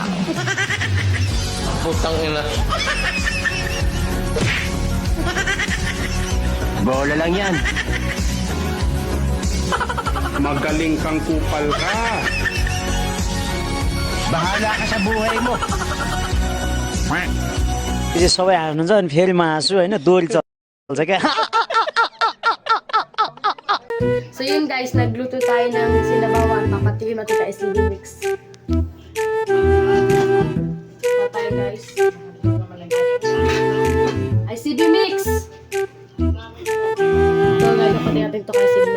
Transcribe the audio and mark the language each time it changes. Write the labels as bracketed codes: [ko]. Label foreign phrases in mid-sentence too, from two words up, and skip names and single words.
[tl] Putang ina. Bola lang yan. Magaling kang kupal ka. Bahala ka sa buhay mo. [ne] यो सबै हाल्नुहुन्छ अनि फेरि हाँसु होइन दोरी चल्छ क्या [tl] So yun guys, nagluto tayo ng sinabawan. Papatikin natin kay ICB Mix. Pa tayo guys. ICB Mix! Ito guys, papatikin natin ito kay ICB Mix.